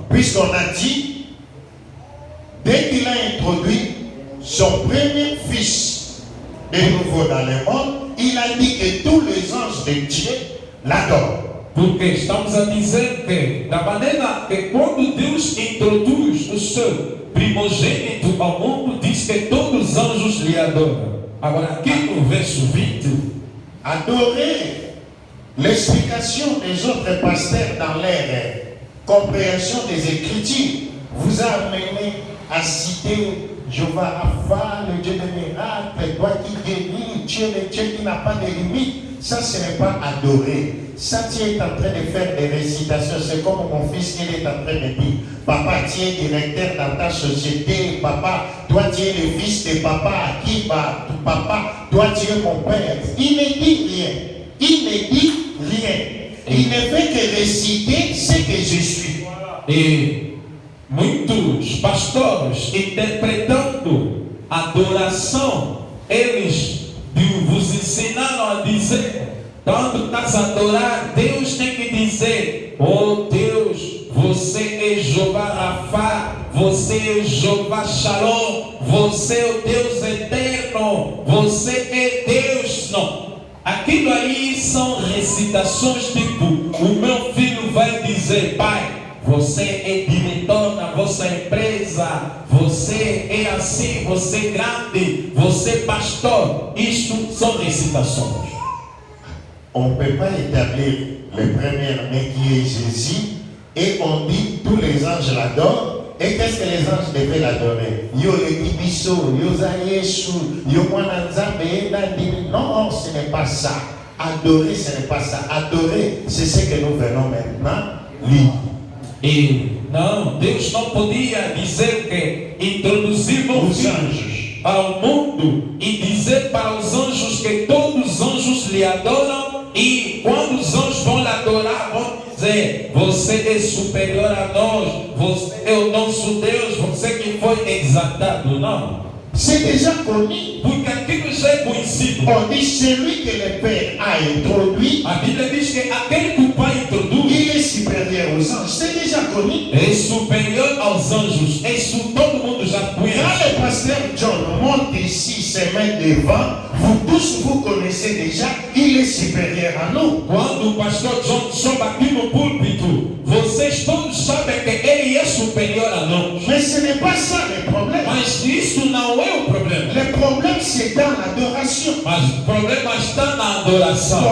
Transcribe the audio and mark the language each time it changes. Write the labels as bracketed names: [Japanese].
[French] Puisqu'on a dit, dès qu'il a introduit son premier fils de nouveau dans le monde, il a dit que tous les anges de Dieu l'adorent. [Portuguese] Porque estamos a dizer que, da maneira que quando Deus introduz o seu primogênito ao mundo, diz que todos os anjos lhe adoram. Agora, aqui no verso 20, [French] Adorer l'explication des autres pasteurs dans leur compréhension des Écritures vous a amené à citer Jéhovah Rapha, le Dieu des miracles, toi qui guéris, Dieu le Dieu qui n'a pas de limite. Ça, ce n'est pas adorer. Ça, tu es en train de faire des récitations. C'est comme mon fils qui est en train de dire, papa, tu es directeur dans ta société. Papa, toi, tu es le fils de papa. Akiba, papa, toi, tu es mon père. Il ne dit rien. Il ne dit rien. Il ne fait que réciter ce que je suis. [Portuguese] e muitos pastores interpretando adoração, eles vos ensinaram a dizer, quando estás a adorar, Deus tem que dizer, oh Deus, você é Jeová Rapha, você é Jeová Shalom, você é o Deus eterno, você é Deus. Não, aquilo aí são recitações tipo, o meu filho vai dizer, pai, você é diretor na vossa empresa, você é assim, você é grande, você é pastor. Isto são recitações. [French] On ne peut pas établir le premier-né qui est Jésus et on dit tous les anges l'adorent. Et qu'est-ce que les anges devaient l'adorer? [Lingala] Yo le kibiso, yo zayesu, yo mwananzambe, [French] non, ce n'est pas ça. Adorer, ce n'est pas ça. Adorer, c'est ce que nous venons maintenant lire. [Portuguese] E não, Deus não podia dizer que introduziu os anjos ao mundo e dizer para os anjos que todos os anjos lhe adoram, e quando os anjos vão lhe adorar, vão dizer, você é superior a nós, você é o nosso Deus, você que foi exaltado. Não. [French] C'est déjà connu. [Portuguese] Porque aquilo já é conhecido. [French] On dit celui que le Père a introduit, [Portuguese] A Bíblia diz que aquele que o Pai introduz [French] il est supérieur aux anges. C'est déjà connu. [Portuguese] é superior aos anjos. Isso todo mundo já [French] Quand [Portuguese] conhece. [French] le pasteur John monte ici, se met devant, vous tous vous connaissez déjà, il est supérieur à nous. [Portuguese] Quando o pastor John sobe aqui no púlpito, vocês todos sabem que ele é superior a nós. [French] Mais ce n'est pas ça le problème. [Portuguese] Mas isso não é o problema. [French] Le problème c'est dans l'adoration. [Portuguese] Mas o problema está na adoração.